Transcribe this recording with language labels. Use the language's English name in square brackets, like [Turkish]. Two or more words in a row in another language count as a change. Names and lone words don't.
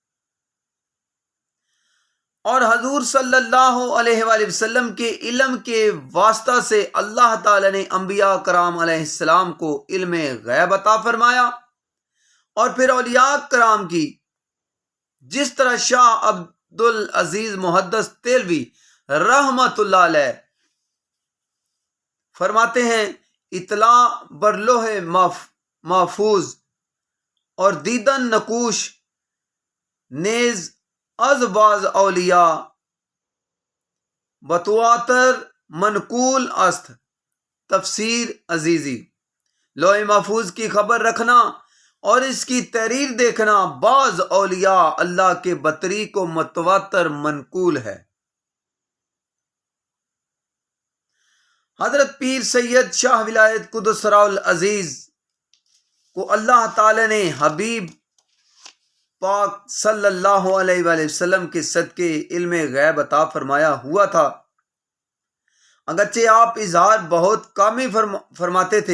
[Urdu] اور حضور [Arabic] صلی اللہ علیہ وآلہ وسلم [Urdu] کے علم کے واسطہ سے اللہ تعالیٰ نے انبیاء کرام [Arabic] علیہ السلام [Urdu] کو علم غیب عطا فرمایا، اور پھر اولیاء کرام کی، جس طرح شاہ عبدالعزیز محدث دہلوی [Arabic] رحمت اللہ علیہ [Urdu] فرماتے ہیں، [Persian] اطلاع بر لوح محفوظ اور دیدن نقوش نیز از باز اولیاء بتواتر منقول است۔ [Urdu] تفسیر عزیزی۔ لوح محفوظ کی خبر رکھنا اور اس کی تحریر دیکھنا بعض اولیاء اللہ کے بطری کو متواتر منقول ہے۔ حضرت پیر سید شاہ ولایت [Arabic] قدس سرہ العزیز [Urdu] کو اللہ تعالی نے حبیب پاک [Arabic] صلی اللہ علیہ وآلہ وسلم [Urdu] کے صدقے علم غیب عطا فرمایا ہوا تھا، اگرچہ آپ اظہار بہت کم ہی فرماتے تھے۔